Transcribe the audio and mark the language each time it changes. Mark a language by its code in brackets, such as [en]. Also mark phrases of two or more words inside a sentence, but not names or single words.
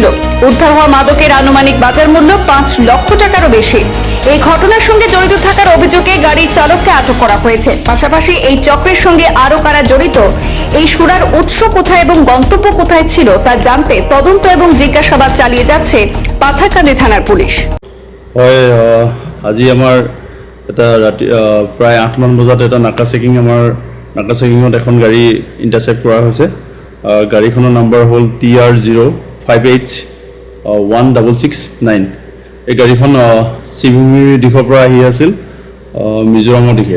[bn] উদ্ধার হওয়া মাদকের আনুমানিক বাজার মূল্য 5 লক্ষ টাকারও বেশি। এই ঘটনার সঙ্গে জড়িত থাকার অভিযোগে গাড়ির চালককে আটক করা হয়েছে। পাশাপাশি এই চক্রের সঙ্গে আরো কারা জড়িত, এই সুরার উৎস কোথায় এবং গন্তব্য কোথায় ছিল তা জানতে তদন্ত এবং জিজ্ঞাসাবাদ চালিয়ে যাচ্ছে পাথারকান্দি থানার পুলিশ। [as] আজি আমাৰ এটা ৰাতি প্ৰায় 8 মান বজাত এটা নাকা চেকিঙত এখন গাড়ী ইণ্টাৰচেপ্ট কৰা হৈছে। গাড়ীখনৰ নম্বৰ হ'ল TR05H1669। এই গাড়ীখন শ্ৰীভূমিৰ দিশৰ পৰা আহি আছিল মিজোৰামৰ দিশে।